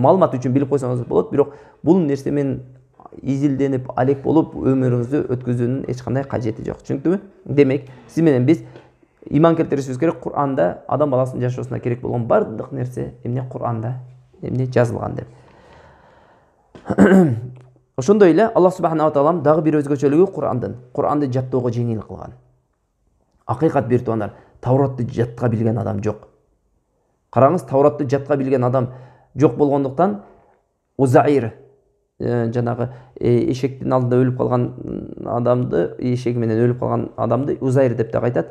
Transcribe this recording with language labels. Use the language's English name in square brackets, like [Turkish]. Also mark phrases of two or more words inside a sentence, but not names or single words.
[Kyrgyz] Маалымат үчүн билип койсоңуз болот, бирок бул нерсе менен изилденип, алек болуп өмүрүңүздү өткөзүүнүн эч кандай кажети жок. Түшүнүктүбү? Демек, сиз менен биз иман келтиришибиз керек. Кур'анда адам баласынын жашоосуна керек болгон бардык нерсе эмне Кур'анда эмне жазылган деп. Ошондой эле [Arabic] الله سبحانه وتعالى [Kyrgyz] дагы бир өзгөчөлүгү Кур'анды жаттоого жеңил кылган. Акыйкат бир тугандар, Тавратты жатка билген адам жок. Караңыз, Тавратты жатка билген адам жок болгондуктан Узайр жанагы эшектин алдында өлүп калган адамды, эшеги менен өлүп калган адамды Узайр деп да айтат.